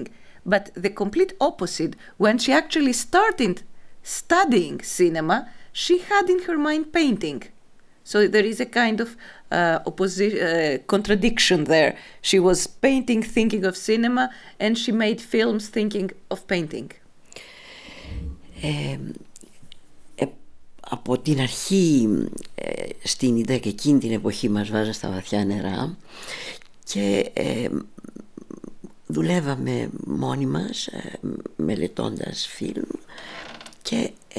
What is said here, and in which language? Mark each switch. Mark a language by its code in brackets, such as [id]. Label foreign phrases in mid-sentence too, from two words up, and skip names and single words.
[en] But the complete opposite, when she actually started studying cinema, she had in her mind painting. So there is a kind of contradiction there. She was painting, thinking of cinema, and she made films thinking of painting. [el] Από την αρχή στην IDÉES και εκείνη την εποχή μας βάζα στα βαθιά νερά και δουλεύαμε μόνοι μας μελετώντας φιλμ και